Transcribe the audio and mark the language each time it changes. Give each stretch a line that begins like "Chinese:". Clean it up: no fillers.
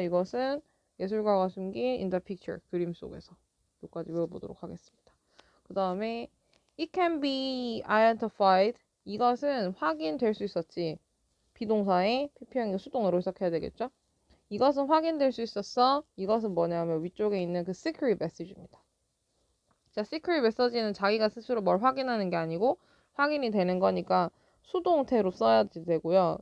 Korean: 이것은 예술가가 숨긴
English: in the picture.
Korean: 그림 속에서. 여기까지 외워보도록 하겠습니다. 그 다음에
English: it can be identified.
Korean: 이것은 확인될 수 있었지. 비동사에 pp형이 수동으로 해석해야 되겠죠? 이것은 확인될 수 있었어. 이것은 뭐냐면 위쪽에 있는 그 secret message입니다. 자, secret message는 자기가 스스로 뭘 확인하는 게 아니고 확인이 되는 거니까 수동태로 써야지 되고요.